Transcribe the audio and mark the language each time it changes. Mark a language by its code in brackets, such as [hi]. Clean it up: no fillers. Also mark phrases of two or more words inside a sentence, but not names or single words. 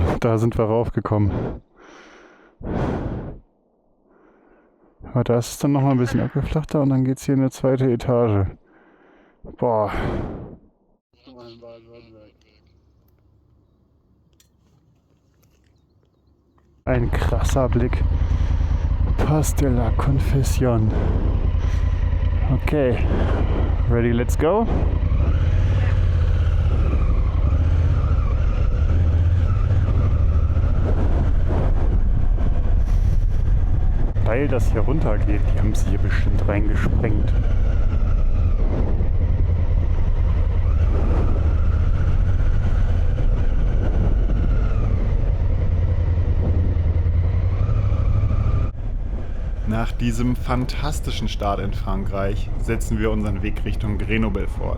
[de] Da sind wir raufgekommen. Aber da ist es dann nochmal ein bisschen abgeflachter und dann geht es hier in eine zweite Etage. Boah. Ein krasser Blick. Pass de la Confession. Okay. [en] Ready, let's go? [de] Weil das hier runtergeht, die haben sie hier bestimmt reingesprengt. Nach diesem fantastischen Start in Frankreich setzen wir unseren Weg Richtung Grenoble fort.